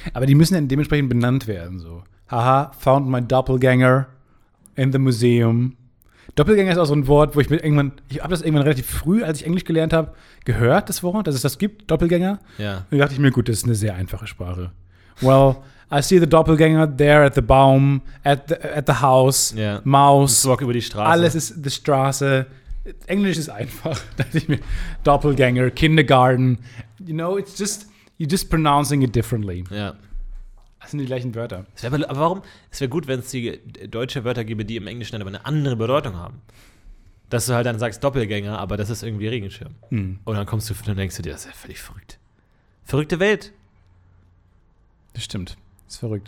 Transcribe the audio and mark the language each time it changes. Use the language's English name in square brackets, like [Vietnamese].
[German] Aber die müssen ja dementsprechend benannt werden, so. Haha, [English] found my Doppelgänger in the museum. [German] Doppelgänger ist auch so ein Wort, wo ich mir irgendwann, ich habe das irgendwann relativ früh, als ich Englisch gelernt habe, gehört, das Wort, dass es das gibt, Doppelgänger. Ja. Und da dachte ich mir, gut, das ist eine sehr einfache Sprache. Well, [English] I see the Doppelgänger there at the Baum, at the house, yeah. [German] Maus. Walk über die Straße. Alles ist die Straße. Englisch ist einfach. Doppelgänger, Kindergarten. [English] You know, it's just, you're just pronouncing it differently. [German] Ja. Yeah. Das sind die gleichen Wörter. Aber warum? Es wäre gut, wenn es die deutsche Wörter gäbe, die im Englischen dann aber eine andere Bedeutung haben. Dass du halt dann sagst Doppelgänger, aber das ist irgendwie Regenschirm. Hm. Und dann kommst du und denkst du dir, das ist ja völlig verrückt. Verrückte Welt. Das stimmt. Ist verrückt.